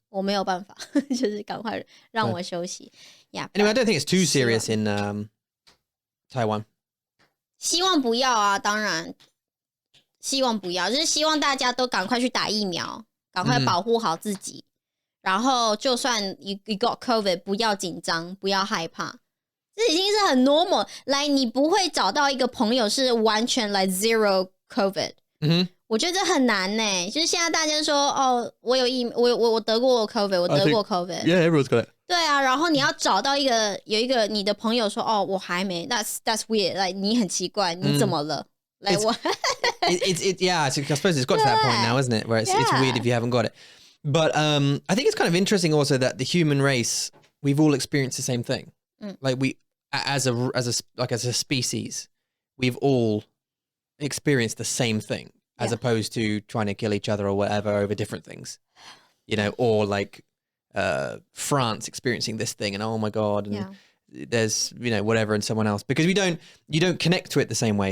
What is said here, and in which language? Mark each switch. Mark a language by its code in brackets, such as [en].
[zh] 我没有办法，就是赶快让我休息。 [en] Yeah. Anyway, I don't think it's too serious in Taiwan. [zh] 希望不要啊，当然希望不要，就是希望大家都赶快去打疫苗，赶快保护好自己。然后就算 [en] you got COVID， [zh] 不要紧张，不要害怕，这已经是很 normal。来，你不会找到一个朋友是完全 [en] like zero COVID。 [zh] 我觉得很难呢，就是现在大家说我有我得过 COVID， 我得过 COVID。 [en] Yeah, everyone's got it. [zh] 对啊，然后你要找到有一个你的朋友说我还没 ， [en] that's weird， like [zh] 你很奇怪，你怎么了？来我 [en] yeah, I suppose it's got to that point now, isn't it? Where it's weird if you haven't got it. But I think it's kind of interesting also that the human race, we've all experienced the same thing. Like we, as a species, we've all experienced the same thing, as opposed to trying to kill each other or whatever over different things, or like France experiencing this thing and oh my God, and there's whatever in someone else, because you don't connect to it the same way.